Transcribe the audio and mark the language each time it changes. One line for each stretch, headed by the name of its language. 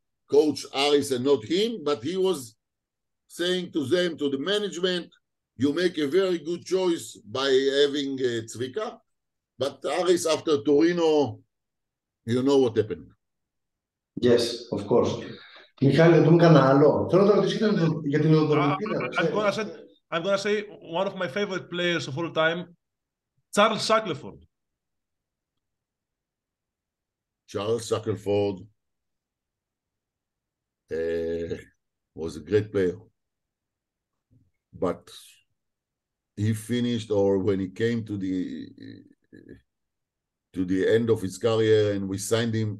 English: Coach Harris and not him, but he was saying to them, to the management, you make a very good choice by having Zvika, but Harris after Torino, you know what happened. Yes, of course.
Greek: Μιχάλη, να πούμε κανένα άλλο. Θέλω να το ρωτήσω για την οδοντολιπίδα.
English: I'm gonna say one of my favorite players of all time, Charles Shackelford. Charles Shackelford was a great player, but he finished, or when he came to the end of his career, and we signed him.